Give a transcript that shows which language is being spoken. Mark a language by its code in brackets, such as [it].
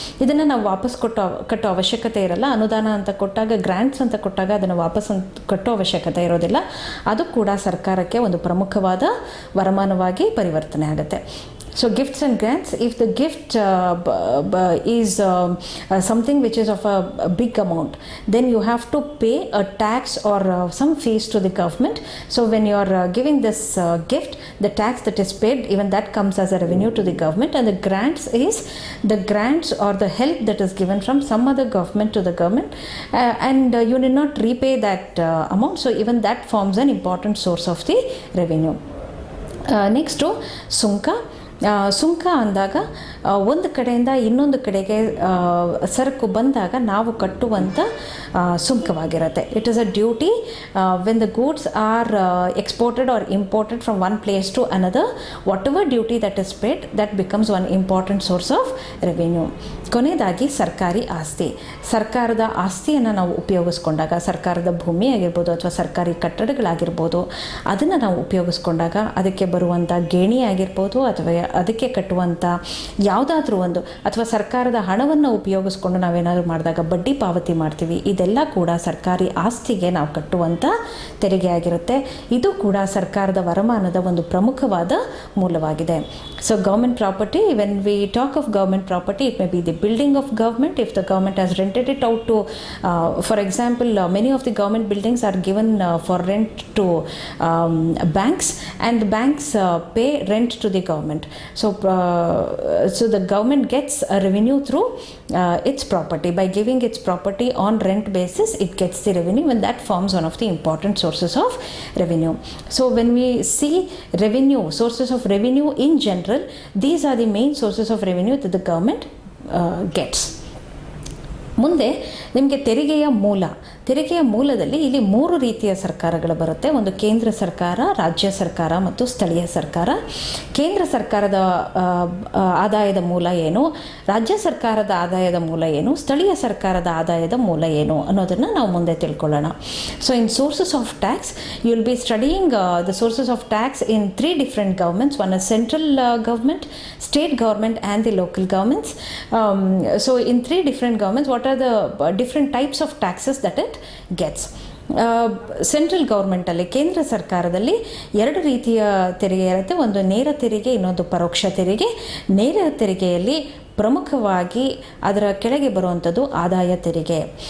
[kn] ಇದನ್ನು ನಾವು ವಾಪಸ್ ಕಟ್ಟೋ ಅವಶ್ಯಕತೆ ಇರಲ್ಲ. ಅನುದಾನ ಅಂತ ಕೊಟ್ಟಾಗ, ಗ್ರ್ಯಾಂಟ್ಸ್ ಅಂತ ಕೊಟ್ಟಾಗ ಅದನ್ನು ವಾಪಸ್ ಕಟ್ಟೋ ಅವಶ್ಯಕತೆ ಇರೋದಿಲ್ಲ. ಅದು ಕೂಡ ಸರ್ಕಾರಕ್ಕೆ ಒಂದು ಪ್ರಮುಖವಾದ ವರಮಾನವಾಗಿ ಪರಿವರ್ತನೆ ಆಗುತ್ತೆ. [en] So gifts and grants, if the gift is something which is of a big amount, then you have to pay a tax or some fees to the government. So when you are giving this gift, the tax that is paid, even that comes as a revenue to the government. And the grants is the grants or the help that is given from some other government to the government, and you need not repay that amount. So even that forms an important source of the revenue. Next to sunka. [kn] ಸುಂಕ ಅಂದಾಗ ಒಂದು ಕಡೆಯಿಂದ ಇನ್ನೊಂದು ಕಡೆಗೆ ಸರಕು ಬಂದಾಗ ನಾವು ಕಟ್ಟುವಂಥ ಸುಂಕವಾಗಿರುತ್ತೆ. [en] It is a duty when the goods are exported or imported from one place to another. Whatever duty that is paid, that becomes one important source of revenue. [kn] ಕೊನೆಯದಾಗಿ ಸರ್ಕಾರಿ ಆಸ್ತಿ. ಸರ್ಕಾರದ ಆಸ್ತಿಯನ್ನು ನಾವು ಉಪಯೋಗಿಸ್ಕೊಂಡಾಗ, ಸರ್ಕಾರದ ಭೂಮಿ ಆಗಿರ್ಬೋದು ಅಥವಾ ಸರ್ಕಾರಿ ಕಟ್ಟಡಗಳಾಗಿರ್ಬೋದು, ಅದನ್ನು ನಾವು ಉಪಯೋಗಿಸ್ಕೊಂಡಾಗ ಅದಕ್ಕೆ ಬರುವಂಥ ಗೇಣಿ ಆಗಿರ್ಬೋದು ಅಥವಾ ಅದಕ್ಕೆ ಕಟ್ಟುವಂಥ ಯಾವುದಾದ್ರೂ ಒಂದು, ಅಥವಾ ಸರ್ಕಾರದ ಹಣವನ್ನು ಉಪಯೋಗಿಸ್ಕೊಂಡು ನಾವೇನಾದರೂ ಮಾಡಿದಾಗ ಬಡ್ಡಿ ಪಾವತಿ ಮಾಡ್ತೀವಿ, ಇದೆಲ್ಲ ಕೂಡ ಸರ್ಕಾರಿ ಆಸ್ತಿಗೆ ನಾವು ಕಟ್ಟುವಂಥ ತೆರಿಗೆ ಆಗಿರುತ್ತೆ. ಇದು ಕೂಡ ಸರ್ಕಾರದ ವರಮಾನದ ಒಂದು ಪ್ರಮುಖವಾದ ಮೂಲವಾಗಿದೆ. [en] So government property, when we talk of government property, it may be the building of government. If the government has rented it out to, for example, many of the government buildings are given for rent to banks, and banks pay rent to the government. So the government gets a revenue through its property. By giving its property on rent basis, it gets the revenue, and that forms one of the important sources of revenue. So when we see revenue, sources of revenue in general, these are the main sources of revenue that the government gets. [kn] ಮುಂದೆ ನಿಮಗೆ ತೆರಿಗೆಯ ಮೂಲದಲ್ಲಿ ಇಲ್ಲಿ 3 ರೀತಿಯ ಸರ್ಕಾರಗಳು ಬರುತ್ತೆ. ಒಂದು ಕೇಂದ್ರ ಸರ್ಕಾರ, ರಾಜ್ಯ ಸರ್ಕಾರ ಮತ್ತು ಸ್ಥಳೀಯ ಸರ್ಕಾರ. ಕೇಂದ್ರ ಸರ್ಕಾರದ ಆದಾಯದ ಮೂಲ ಏನು, ರಾಜ್ಯ ಸರ್ಕಾರದ ಆದಾಯದ ಮೂಲ ಏನು, ಸ್ಥಳೀಯ ಸರ್ಕಾರದ ಆದಾಯದ ಮೂಲ ಏನು ಅನ್ನೋದನ್ನು ನಾವು ಮುಂದೆ ತಿಳ್ಕೊಳ್ಳೋಣ. [en] So in sources of tax, you will be studying the sources of tax in 3 different governments. One is central government, state government and the local governments. So in 3 different governments, what are the different types of taxes that it gets? [kn] Central ಗೌರ್ಮೆಂಟಲ್ಲಿ, ಕೇಂದ್ರ ಸರ್ಕಾರದಲ್ಲಿ 2 ರೀತಿಯ ತೆರಿಗೆ ಇರುತ್ತೆ. ಒಂದು ನೇರ ತೆರಿಗೆ, ಇನ್ನೊಂದು ಪರೋಕ್ಷ ತೆರಿಗೆ. ನೇರ ತೆರಿಗೆಯಲ್ಲಿ ಪ್ರಮುಖವಾಗಿ ಅದರ ಕೆಳಗೆ ಬರುವಂಥದ್ದು ಆದಾಯ ತೆರಿಗೆ.